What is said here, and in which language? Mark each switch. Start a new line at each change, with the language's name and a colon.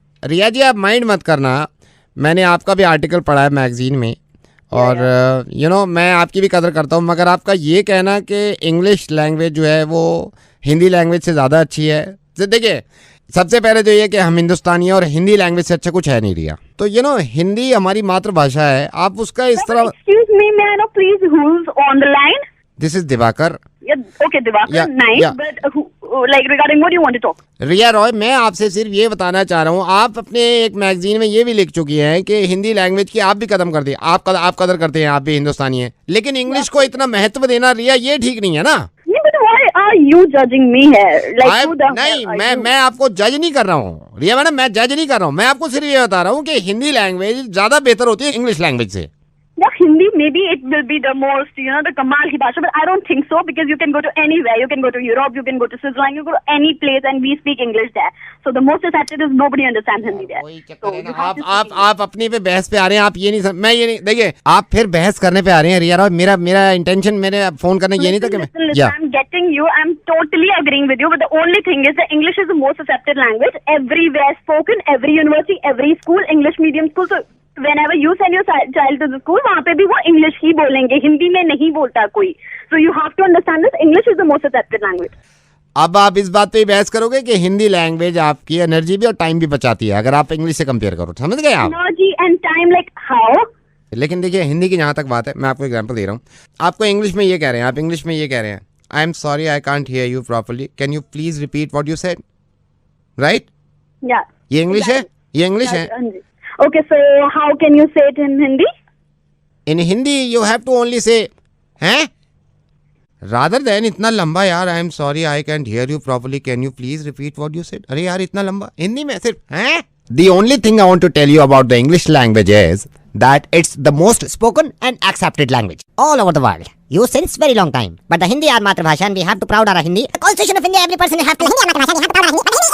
Hindi: रिया जी, आप माइंड मत करना, मैंने आपका भी आर्टिकल पढ़ा है मैगजीन में, और मैं आपकी भी कदर करता हूँ, मगर आपका ये कहना कि इंग्लिश लैंग्वेज जो है वो हिंदी लैंग्वेज से ज़्यादा अच्छी है। तो देखिए, सबसे पहले तो ये कि हम हिंदुस्तानी हैं और हिंदी लैंग्वेज से अच्छा कुछ है नहीं रिया। तो हिंदी हमारी मातृभाषा है, आप उसका इस तरह।
English: Excuse me, may I know please who is on the line? This is Divakar. Okay, Divakar, nice, but regarding what do you want to talk?
Hindi: रिया रॉय, मैं आपसे सिर्फ ये बताना चाह रहा हूँ, आप अपने एक मैगजीन में ये भी लिख चुकी हैं कि हिंदी लैंग्वेज की आप भी कदम करती है, आप कदर करते हैं, आप भी हिंदुस्तानी हैं, लेकिन इंग्लिश को इतना महत्व देना रिया ये ठीक नहीं है ना।
English: But why are you judging me here?
Hindi: नहीं, मैं आपको जज नहीं कर रहा हूँ रिया मैडम, मैं जज नहीं कर रहा हूँ, मैं आपको सिर्फ ये बता रहा हूँ कि हिंदी लैंग्वेज ज्यादा बेहतर होती है इंग्लिश लैंग्वेज से।
English: Yeah, Hindi, maybe it will be the most, the
Hindi: Kamal ki bhasha,
English: but I don't think so, because you can go to anywhere, you can go to Europe, you can go to Switzerland, you go to any place and we speak English there. So the most accepted is nobody understands Hindi there.
Hindi: कोई चक्कर है ना, आप अपनी पे बहस पे आ रहे हैं, आप ये नहीं मैं ये नहीं, देखिए आप फिर बहस करने पे आ रहे हैं रिया रॉय, मेरा इंटेंशन, मेरे फोन करने ये नहीं था कि
English: Listen, I'm getting you, I'm totally agreeing with you, but the only thing is that English is the most accepted language, everywhere spoken, every university, every school, English medium school, so whenever you send your child to the school,
Hindi: वहाँ पे भी वो English ही बोलेंगे, हिंदी में नहीं बोलता कोई।
English: So you have to understand this, English is the most accepted language.
Hindi: अब आप इस बात पे बहस करोगे कि हिंदी लैंग्वेज आपकी एनर्जी भी और टाइम भी बचाती है, अगर आप इंग्लिश से कंपेयर करो, समझ गए आप?
English: Energy and time, like how?
Hindi: लेकिन देखिए, हिंदी की जहाँ तक बात है, मैं आपको एग्जांपल दे रहा हूँ, आपको इंग्लिश में ये कह रहे हैं, आप इंग्लिश में ये कह रहे हैं,
English: I am sorry I can't hear you properly, can you please repeat what you said,
Hindi: right?
English: Yeah.
Hindi: ये इंग्लिश है, ये इंग्लिश है।
English: Okay, so how can you say it in Hindi? In Hindi, you have to only say, हैं? Rather than
Hindi: इतना लंबा यार,
English: I am sorry, I can't hear you properly. Can you please repeat what you said?
Hindi: अरे यार इतना लंबा हिंदी में सिर्फ हैं?
English: The only thing I want to tell you about the English language is that it's the most spoken and accepted language all over the world. Used since very long time. But the Hindi are Matrabhasha and we have to proud our Hindi. The Constitution of India, every person have to Hindi are Matrabhasha, we have to proud our Hindi.